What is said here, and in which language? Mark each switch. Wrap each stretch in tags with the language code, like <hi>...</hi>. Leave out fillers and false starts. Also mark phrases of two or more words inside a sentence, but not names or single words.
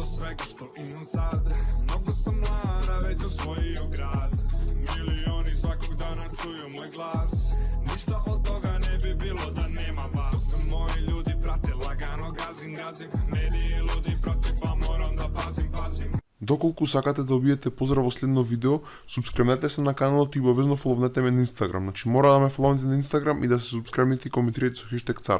<sr>rekao što imam sad. Mnogo sam mlad, a već osvojio grad. Milioni svakog dana čuju moj glas. Ništa od toga ne bi bilo da nema vas. Moji ljudi prate, lagano gazim. Mediji ludi protiv, pa moram da pazim.</sr> <mk>Доколку сакате да добиете поздрав во следно видео, субскрибнете се на каналот и обавезно фоловнете ме на Инстаграм. Значи мора да ме фоловнете на Инстаграм и да се субскрибнете и коментирате со хештег Царој.</mk>